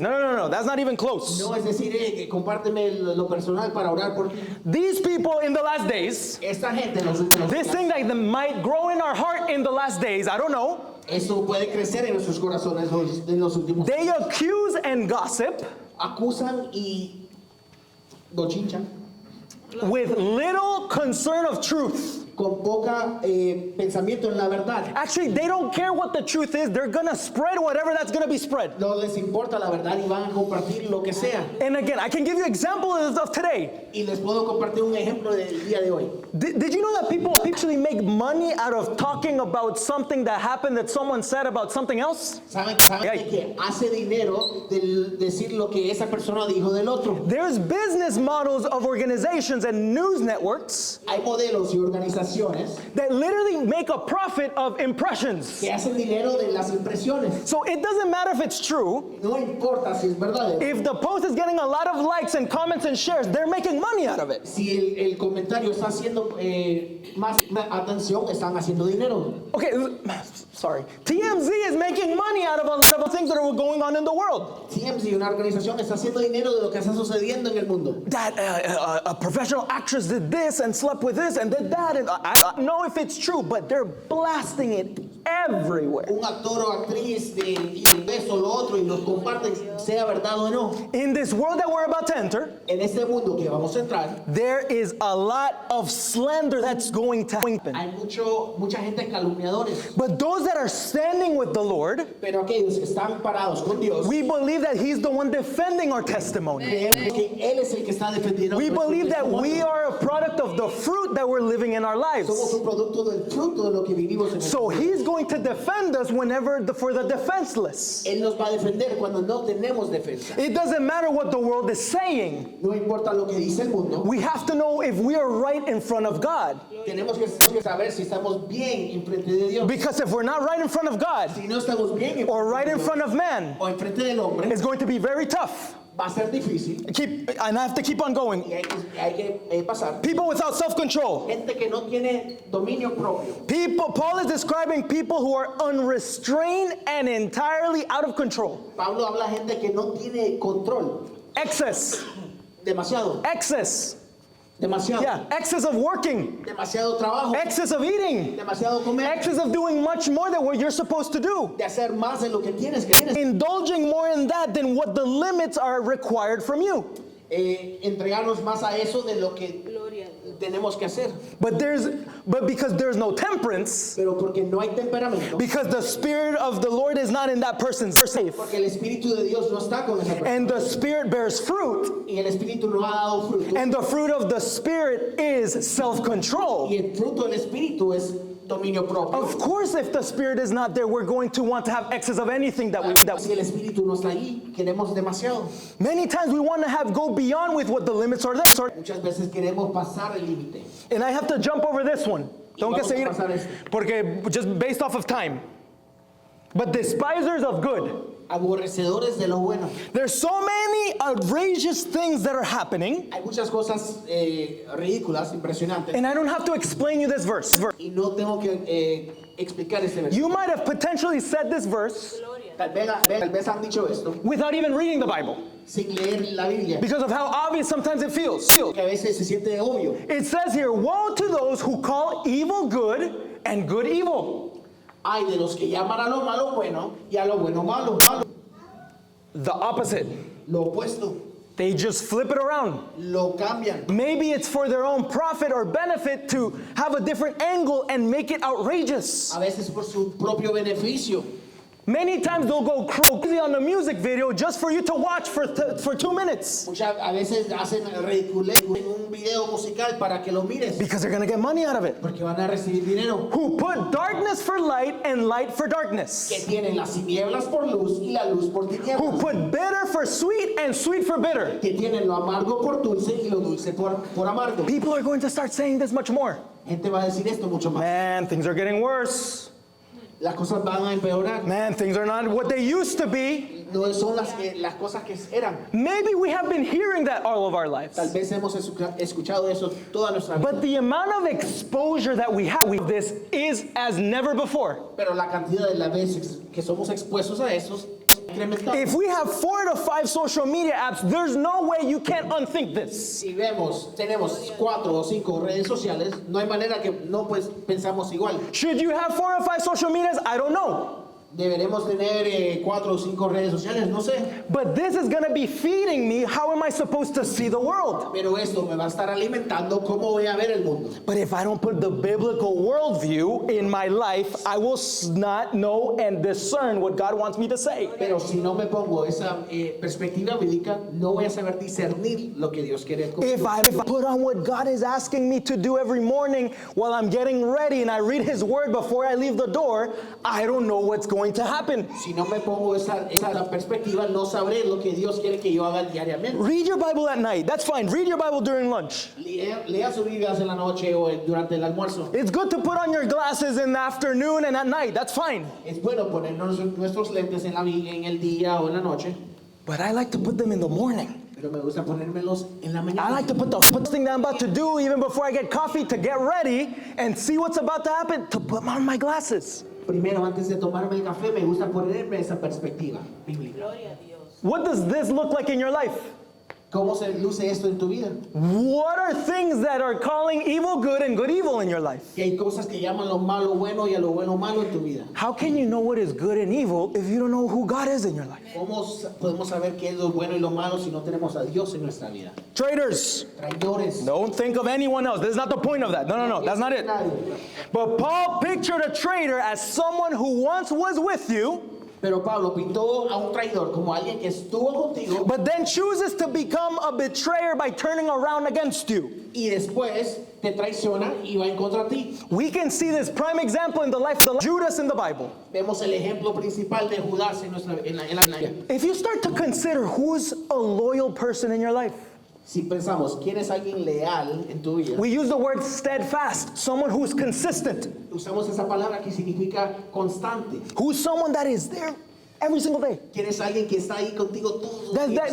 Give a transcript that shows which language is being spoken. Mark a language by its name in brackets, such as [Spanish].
[English] No. That's not even close. [Spanish] No es decir, que compárteme lo personal para orar por ti. [English] These people in the last days, [Spanish] Esta gente en los últimos [English] this [Spanish] días, [English] thing that might grow in our heart in the last days, I don't know. [Spanish] eso puede crecer en nuestros corazones en los últimos. [English] They accuse and gossip [Spanish] Acusan y bochinchan [English] with little concern of truth. [Spanish] con poca pensamiento en la verdad. [English] Actually, they don't care what the truth is. They're going to spread whatever that's going to be spread. [Spanish] No les importa la verdad y van a compartir lo que sea. [English] And again, I can give you examples of today. [Spanish] Y les puedo compartir un ejemplo del día de hoy. [English] Did you know that people actually make money out of talking about something that happened that someone said about something else? [Spanish] ¿Saben que hace dinero del decir lo que esa persona dijo del otro? [English] There's business models of organizations and news networks [Spanish] Hay modelos y organizaciones [English] that literally make a profit of impressions. [Spanish] que hacen dinero de las impresiones. [English] So it doesn't matter if it's true. [Spanish] No importa si es verdadero. [English] If the post is getting a lot of likes and comments and shares, they're making money out of it. [Spanish] Si el comentario está haciendo más atención, están haciendo dinero. [English] Okay, sorry. TMZ is making money out of a lot of things that are going on in the world. [Spanish] TMZ, una organización, está haciendo dinero de lo que está sucediendo en el mundo. [English] That a professional actress did this and slept with this and did that. And I don't know if it's true, but they're blasting it everywhere. [Spanish] Un actor o actriz y esto, lo otro, y los comparten, sea verdad o no. [English] In this world that we're about to enter, [Spanish] En este mundo que vamos a entrar, [English] there is a lot of slander that's going to happen. [Spanish] hay mucha gente calumniadores. [English] But those that are standing with the Lord, [Spanish] Pero aquellos que están parados con Dios, [English] we believe that He's the one defending our testimony. [Spanish] creemos que Él es el que está defendiendo. [English] We [Spanish] nuestro [English] believe that we [Spanish] testimonio. [English] are a product of the fruit that we're living in our lives. [Spanish] Somos un producto del fruto de lo que vivimos en el [English] So [Spanish] mundo. [English] He's going to defend us for the defenseless. [Spanish] Él nos va a defender cuando no tenemos defensa. [English] It doesn't matter what the world is saying. [Spanish] No importa lo que dice el mundo, [English] We have to know if we are right in front of God. [Spanish] tenemos que saber si estamos bien enfrente de Dios. [English] Because if we're not right in front of God [Spanish] Si no estamos bien enfrente [English] or right [Spanish] de [English] in [Spanish] Dios, [English] front of man, [Spanish] o enfrente del hombre, [English] it's going to be very tough. [Spanish] va a ser difícil [English] And I have to keep on going. [Spanish] y hay que pasar. [English] People without self-control. [Spanish] Gente que no tiene dominio propio. [English] Paul is describing people who are unrestrained and entirely out of control. [Spanish] Pablo habla de gente que no tiene control. [English] Excess. [Spanish] Demasiado. Demasiado. [English] Yeah, excess of working, [Spanish] Demasiado trabajo. [English] excess of eating, [Spanish] Demasiado comer. [English] excess of doing much more than what you're supposed to do. [Spanish] De hacer más de lo que tienes que hacer. [English] Indulging more in that than what the limits are required from you. [Spanish] Entregarnos más a eso de lo que tenemos que hacer. [English] But because there's no temperance, [Spanish] Pero porque no hay temperamento, [English] because the Spirit of the Lord is not in that person's life, [Spanish] porque el Espíritu de Dios no está con esa persona. [English] and the Spirit bears fruit, [Spanish] Y el Espíritu no ha dado fruto. [English] and the fruit of the Spirit is self-control. [Spanish] Y el fruto del Espíritu es dominio propio. [English] Of course, if the Spirit is not there, we're going to want to have excess of anything that [Spanish] Si el Espíritu no está ahí, queremos demasiado. [English] Many times we want to go beyond with what the limits are there. [Spanish] Muchas veces queremos pasar el límite. [English] And I have to jump over this one. [Spanish] Tengo que Vamos a seguir, pasar esto. porque [English] just based off of time. But despisers of good. [Spanish] Aborrecedores de lo bueno. [English] There's so many outrageous things that are happening, [Spanish] Hay muchas cosas ridículas, impresionantes. [English] and I don't have to explain you this verse. [Spanish] Y no tengo que explicar este versículo. [English] You might have potentially said this verse [Spanish] Tal vez han dicho esto [English] without even reading the Bible [Spanish] sin leer la Biblia. [English] because of how obvious sometimes it feels. [Spanish] Que a veces se siente obvio. [English] It says here, woe to those who call evil good and good evil. [Spanish] Hay de los que llaman a lo malo bueno y a lo bueno malo. [English] The opposite. [Spanish] Lo opuesto. [English] They just flip it around. [Spanish] Lo cambian. [English] Maybe it's for their own profit or benefit to have a different angle and make it outrageous. [Spanish] A veces por su propio beneficio. [English] Many times they'll go crazy on the music video just for you to watch for 2 minutes [Spanish] A veces hacen ridiculez en un video musical para que lo mires. [English] because they're going to get money out of it. [Spanish] Porque van a recibir dinero. [English] Who put darkness for light and light for [Spanish] Que [English] darkness. [Spanish] tienen las tinieblas por luz y la luz por [English] Who [Spanish] tinieblas. [English] put bitter for sweet and sweet for bitter. [Spanish] Que tienen lo amargo por dulce y lo dulce por amargo. [English] People are going to start saying this much more. [Spanish] Gente va a decir esto mucho más. [English] Man, things are getting worse. [Spanish] Las cosas van a empeorar. [English] Man, things are not what they used to be. [Spanish] No son las cosas que eran. [English] Maybe we have been hearing that all of our [Spanish] Tal [English] lives. [Spanish] vez hemos escuchado eso toda nuestra vida. [English] But the amount of exposure that we have with this is as never before. [Spanish] Pero la cantidad de las veces que somos expuestos a eso es incrementada. [English] If we have 4 to 5 social media apps, there's no way you can't unthink this. [Spanish] Si tenemos 4 o 5 redes sociales, no hay manera que no pues pensamos igual. [English] Should you have 4 or 5 social medias? I don't know. [Spanish] Deberemos tener 4 o 5 redes sociales, no sé. [English] But this is going to be feeding me. How am I supposed to see the world? [Spanish] Pero esto me va a estar alimentando cómo voy a ver el mundo. [English] But if I don't put the biblical worldview in my life, I will not know and discern what God wants me to say. [Spanish] Pero si no me pongo esa perspectiva bíblica, no voy a saber discernir lo que Dios quiere conmigo. [English] If I put on what God is asking me to do every morning while I'm getting ready and I read His Word before I leave the door, I don't know what's going to happen. [Spanish] Si no me pongo esa perspectiva, no sabré lo que Dios quiere que yo haga diariamente. [English] Read your Bible at night. That's fine. Read your Bible during lunch. [Spanish] Lea sus Biblias en la noche o durante el almuerzo. [English] It's good to put on your glasses in the afternoon and at night. That's fine. [Spanish] Es bueno ponernos nuestros lentes en el día o en la noche, [English] But I like to put them in the morning. [Spanish] pero me gusta ponérmelos en la mañana. [English] I like to put the thing that I'm about to do even before I get coffee to get ready and see what's about to happen to put on my glasses. [Spanish] Primero, antes de tomarme el café, me gusta ponerme esa perspectiva bíblica. [English] What does this look like in your life? [Spanish] ¿Cómo se luce esto en tu vida? [English] What are things that are calling evil good and good evil in your life? [Spanish] Que hay cosas que llaman lo malo bueno y a lo bueno malo en tu vida. [English] How can you know what is good and evil if you don't know who God is in your life? [Spanish] ¿Cómo podemos saber qué es lo bueno y lo malo si no tenemos a Dios en nuestra vida? [English] Traitors, [Spanish] Traidores. [English] don't think of anyone else. This is not the point of that. No, that's not it. But Paul pictured a traitor as someone who once was with you, [Spanish] Pero Pablo pintó a un traidor como alguien que estuvo contigo [English] but then chooses to become a betrayer by turning around against you. [Spanish] y después te traiciona y va en contra de ti. [English] We can see this prime example in the life of Judas in the Bible. [Spanish] Vemos el ejemplo principal de Judas en la Biblia. [English] If you start to consider who's a loyal person in your life, [Spanish] Si pensamos, ¿quién es alguien leal en tu vida? [English] we use the word steadfast, someone who's consistent, [Spanish] Usamos esa palabra que significa constante. [English] who's someone that is there every single day, [Spanish] ¿Quién es alguien que está ahí contigo todos los días?